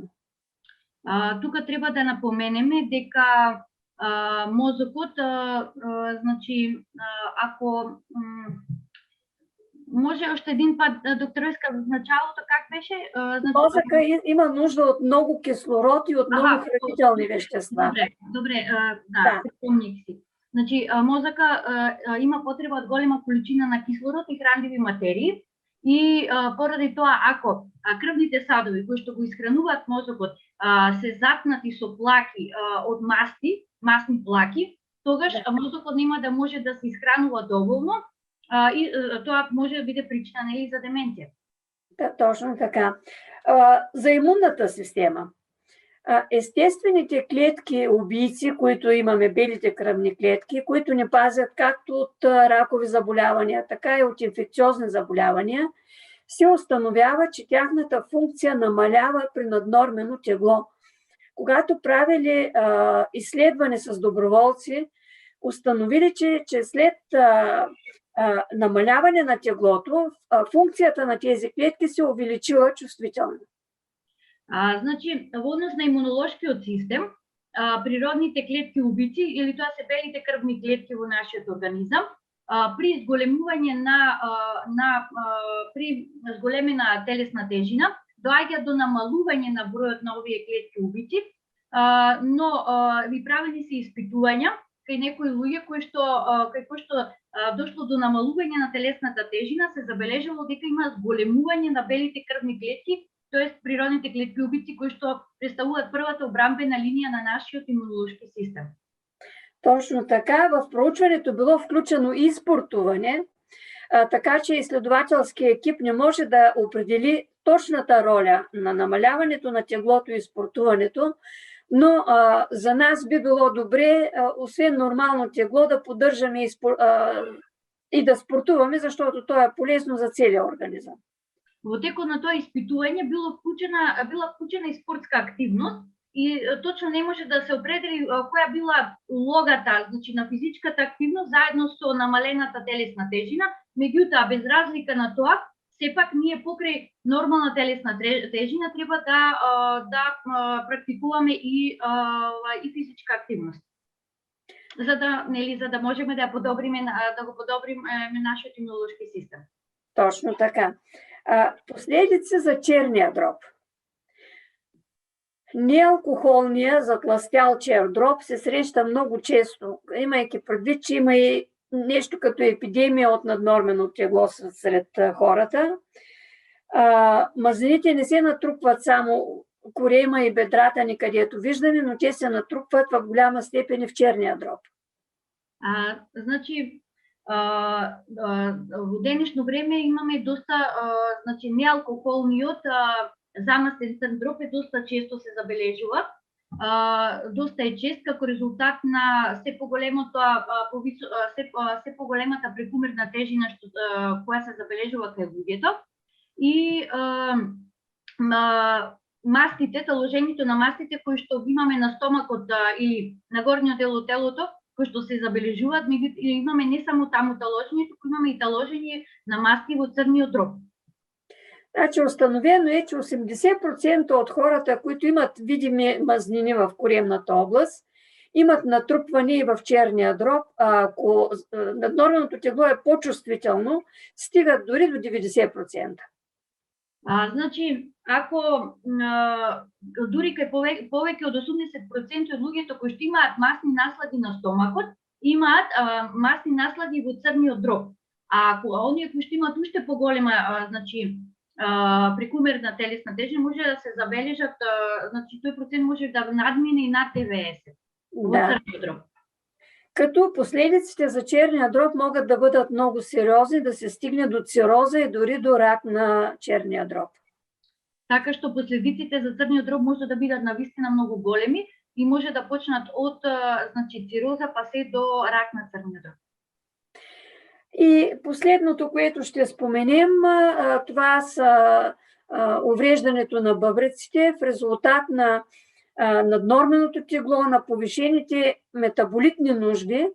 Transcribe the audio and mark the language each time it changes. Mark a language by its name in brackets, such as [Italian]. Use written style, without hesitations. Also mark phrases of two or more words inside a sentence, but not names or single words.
[Macedonian] Тука треба да напоменеме дека мозокот, значи, ако може [Bulgarian] още един път, доктореска, в началото как беше? Мозъка има нужда от много кислород и от много хранителни вещества. Добре, да, помних си. [Macedonian] Значи, мозъка има потреба от голема количина на кислород и хранливи материи и поради тоа, ако крвните садови, кои што го изхрануваат мозокот, се запнати со плаки од масни плаки, тогаш мозокот нема да може да се изхранува доволно и тоа може да биде причина нели за деменција. [Bulgarian] Да, точно така. За имунната система. Естествените клетки убийци, които имаме, белите кръвни клетки, които ни пазят както от ракови заболявания, така и от инфекциозни заболявания, се установява, че тяхната функция намалява при наднормено тегло. Когато правили изследване с доброволци, установили, че след намаляване на теглото, функцията на тези клетки се увеличила чувствително. [Macedonian] Значи, во однос на имунолошкиот систем, природните клетки убици, или тоа се белите крвни клетки во нашиот организам, при зголемување при зголемена телесна тежина, доаѓа до намалување на бројот на овие клетки убици, но ви правени се испитувања кај некои луѓе кои што дошло до намалување на телесната тежина, се забележило дека има зголемување на белите крвни клетки, т.е. природните клетки убици, кои што представуваат првата обрамбена линија на нашиот имунолошки систем. [Bulgarian] Точно така, в проучването било включено и спортуване, така че изследователският екип не може да определи точната роля на намаляването на теглото и спортуването, но за нас би било добре, освен нормално тегло, да поддържаме и да спортуваме, защото то е полезно за целия организъм. [Macedonian] Во текот на тоа испитување била вклучена и спортска активност и точно не може да се определи која била улогата, значи на физичката активност заедно со намалената телесна тежина, меѓутоа без разлика на тоа, сепак ние покрај нормална телесна тежина треба да практикуваме и физичка активност. За да можеме да го подобриме нашиот имунолошки систем. [Bulgarian] Точно така. Последици за черния дроб. Неалкохолния затлъстял чер дроб се среща много често, имайки предвид, че има и нещо като епидемия от наднормено тегло сред хората. Мазнините не се натрупват само корема и бедрата ни, където виждаме, но те се натрупват в голяма степен и в черния дроб. [Macedonian] Значи, во денешно време имаме доста, значи неалкохолниот замастен црн дроб е доста често се забележува. Доста е чест како резултат на се поголемата прекумерна тежина која се забележува кај луѓето и мастите, таложењето на мастите кои што ги имаме на стомакот или на горниот дел од телото, кои што се забележуваат, имаме не само таму таложење, туку имаме и таложење на масти во црниот дроб. Значи, [Bulgarian] установено е, че 80% от хората, които имат видими мазнини в коремната област, имат натрупване и в черния дроб. Ако наднорменото тегло е по-чувствително, стигат дори до 90%. [Macedonian] Значи, ако дури кај повеќе од 80% од луѓето кои што имаат масни наслади на стомакот, имаат масни наслади во црниот дроб. А ако оние кои што имаат уште поголема, значи, прекумерна телесна тежина, може да се забележат, значи тој процент може да надмине и над 90 во црниот дроб. [Bulgarian] Като последиците за черния дроб могат да бъдат много сериозни, да се стигне до цироза и дори до рак на черния дроб. [Macedonian] Така што последиците за црниот дроб може да бидат навистина многу големи и може да почнат од, значи, цироза па се до рак на црниот дроб. [Bulgarian] И последното, което ще споменем, това са увреждането на бъбреците в резултат на наднорменото тегло, на повишените метаболитни нужди.